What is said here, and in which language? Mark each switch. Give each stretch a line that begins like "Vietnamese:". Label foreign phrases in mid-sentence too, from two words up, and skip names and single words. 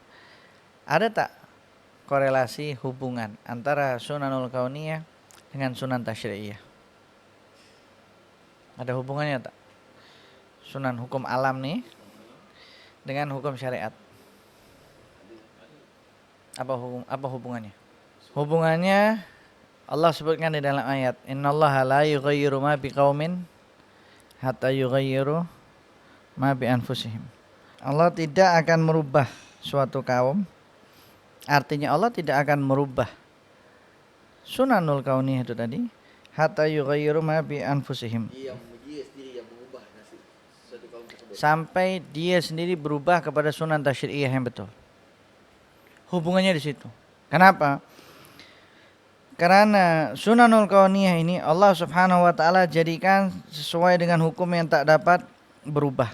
Malay: Ada tak korelasi hubungan antara
Arabic: سنن الكونية
Malay: dengan
Arabic: سنن التشريعية?
Malay: Ada hubungannya tak? Sunan hukum alam nih dengan hukum syariat. Apa hubungannya? Hubungannya Allah sebutkan di dalam ayat,
Arabic: إن الله لا يغير ما بقوم حتى يغيروا ما بأنفسهم.
Malay: Allah tidak akan merubah suatu kaum. Artinya Allah tidak akan merubah
Arabic: سنن الكونية
Malay: itu tadi
Arabic: حتى يغيروا ما بأنفسهم.
Malay: Dia sendiri yang mengubah nasib suatu kaum tersebut. Sampai dia sendiri berubah kepada
Arabic: سنن التشريعية
Malay: yang betul. Hubungannya di situ. Kenapa? Karena
Arabic: سنن الكونية
Malay: ini Allah
Arabic: سبحانه وتعالى
Malay: jadikan sesuai dengan hukum yang tak dapat berubah.